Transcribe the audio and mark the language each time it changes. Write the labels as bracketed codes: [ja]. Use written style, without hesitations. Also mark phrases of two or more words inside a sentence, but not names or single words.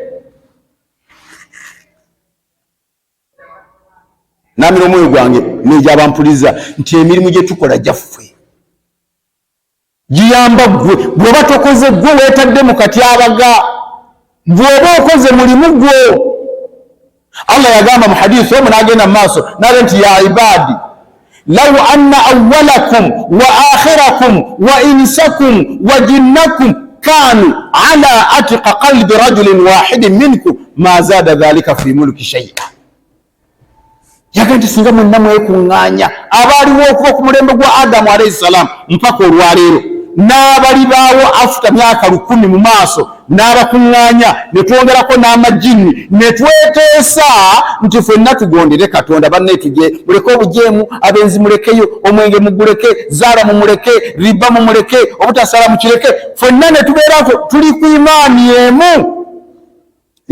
[lg] Namira omwoyo gwange n'egyabampuliza nti emirimu gye tukola gyaffe giyamba ggwe. Bw'oba tokoze ggwe weetadde mu katyabaga, bw'oba okoze mulimu gwo. [ar] Allah [lg] yagamba mu hadithi omu n'agenda mu maaso n'aga nti [ar] يا عبادي لو أن أولكم وآخركم وإنسكم وجنكم كانوا على أتقى قلب رجل واحد منكم ما زاد ذلك في ملكي شيئا. [lg] Yaga nti singa mwenna mwekuŋŋaanya abaaliwo okuva ku mulembe gwa Adamu [ar] عليه السلام [lg] mpaka olwaleero, n'abalibaawo afuta myaka 10 mu maaso, n'abakuŋŋaanya ne twongerako n'amajjini, ne tweteesa nti ffenna tugondere Katonda. Banne tuje muleke obujeemu, abenzi mulekeyo, omwenge muguleke, zaala mumuleke, riba mumuleke, obutasala mukireke, ffenna ne tubeerako tuli ku imaani emu.